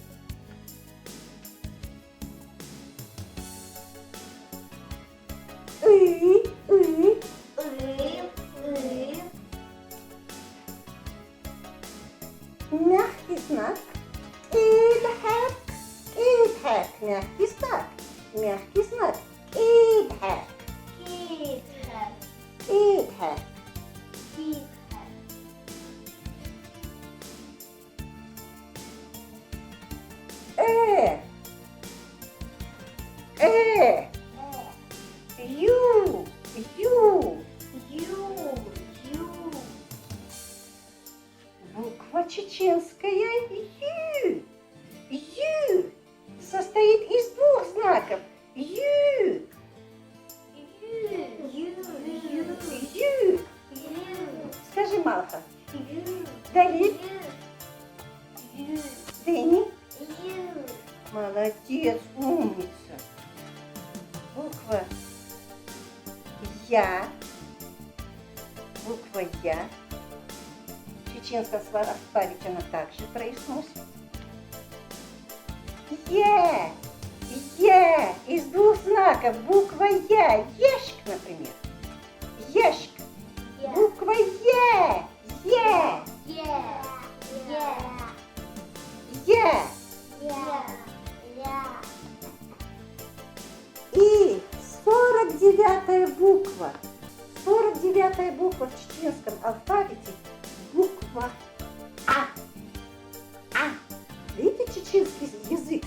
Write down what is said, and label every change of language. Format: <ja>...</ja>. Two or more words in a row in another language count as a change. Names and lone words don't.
<ru>И. И. И. Мягкий знак. Идхерк. Идхерк. Мягкий знак. Мягкий знак. Идхерк. Китхер. Идхерк. Китхер. Э. Э. Ю. Ю. Ю. Ю. Буква чеченская Ю. Ю. Состоит из двух знаков. Ю. Ю. Ю. Скажи, Малха. Далит. Дени. Молодец, умница. Буква Я. Буква Я. В чеченском алфавите она также произносит. Е. Е. Из двух знаков. Буква Я. Ешк, например. Ешк. Буква Е. Е. Е. И 49-я буква. 49-я буква в чеченском алфавите. Буква А. А. Видите чеченский язык?</ru>